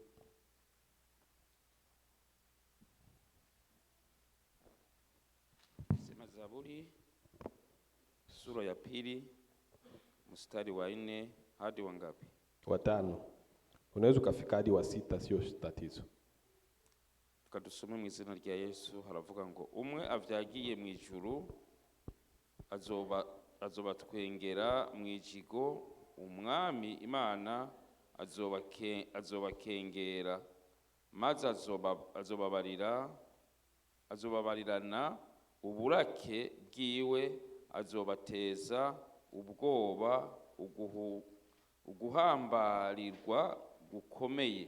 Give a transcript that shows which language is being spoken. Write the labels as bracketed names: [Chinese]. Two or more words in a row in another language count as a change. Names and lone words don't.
[Swahili] sema Zaburi sura ya 2 mstari wa 4 hadi wangapi? Wa 5. Unaweza kufika hadi wa 6, sio tatizo. [Rundi] Tukadusome mu izina rya Yesu. Haravuga ngo umwe avyagiye mu ijuru azobatwengera mu ijigo, umwami Imana azobakengera, maze azobabarirana uburake bwiwe, azobateza ubwoba uguhambarirwa gukomeye.